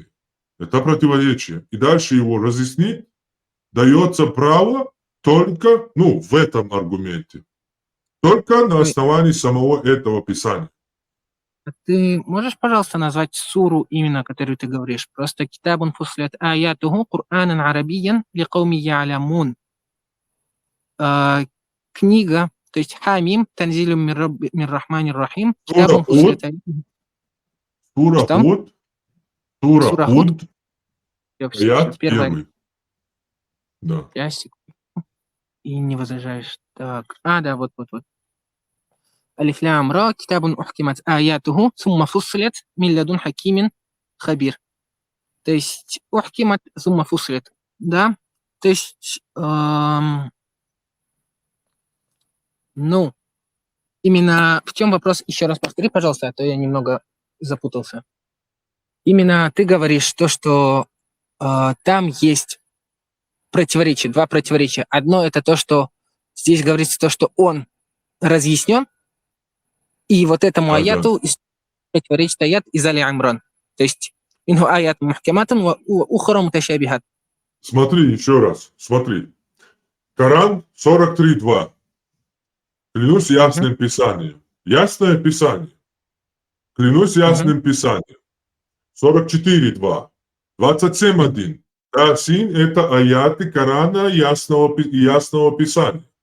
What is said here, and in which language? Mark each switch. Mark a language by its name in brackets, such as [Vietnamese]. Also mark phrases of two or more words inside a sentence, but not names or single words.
[Russian] Это противоречие. И дальше его разъяснить дается право только, в этом аргументе, только на основании самого этого Писания. Ты можешь, пожалуйста, назвать суру именно, которую ты говоришь? [Arabic] Просто كتاب فصلت آياته قرآنا عربيا لقوم يعلمون. Книга, То есть حم تنزيل من الرحمن الرحيم, [Russian] Сура китабун Худ, фуссилят Сура Что? Худ, Сура Сура Худ. Худ, Все, аят первая. 1. Да. И не возражаешь. Так. Да, вот. [Arabic] الر كتاب أحكمت آياته ثم فصلت من لدن حكيم خبير. То есть أحكمت ثم فصلت. [Russian] Да? То есть, ну, именно в чем вопрос? Еще раз повтори, пожалуйста, а то я немного запутался. Именно ты говоришь то, что там есть противоречия, два противоречия. Одно это то, что здесь говорится то, что он разъяснен, и вот этому Да. аяту противоречит аят из Али Имран. [Arabic] То есть منه آيات محكمات وأخر متشابهات. [Russian] Смотри еще раз, смотри. Коран 43.2. Клянусь ясным писанием. Ясное писание. Клянусь ясным писанием. 44.2. 27.1. Тасин – это аяты Корана ясного писания.